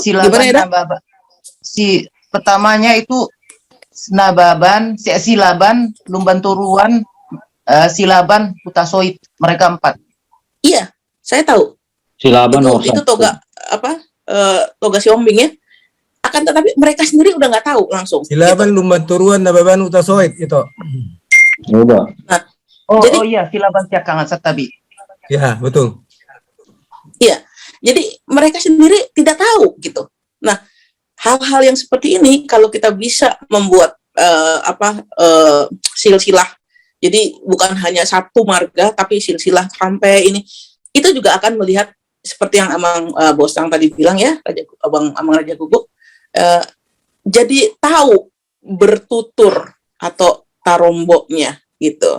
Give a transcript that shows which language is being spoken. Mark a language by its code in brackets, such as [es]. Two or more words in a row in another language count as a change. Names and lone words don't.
[id] Silaban Nababan. Pertamanya itu Nababan, Silaban, Lumban Turuan, Silaban, Putasoit. Mereka 4. Iya, saya tahu. Silaban Itu toga Toga Siombing, ya. Akan tetapi mereka sendiri udah nggak tahu langsung. Silaban lumban turuan na baban utasoit itu. Coba. Jadi- iya, [bbc] silaban siakangan satabi. [id] Ya, betul. Iya, jadi mereka sendiri tidak tahu gitu. Nah, hal-hal yang seperti ini kalau kita bisa membuat silsilah, jadi bukan hanya satu marga tapi silsilah sampai ini, itu juga akan melihat seperti yang Amang Bosang tadi bilang ya, Amang Raja Guguk, jadi tahu bertutur atau taromboknya gitu.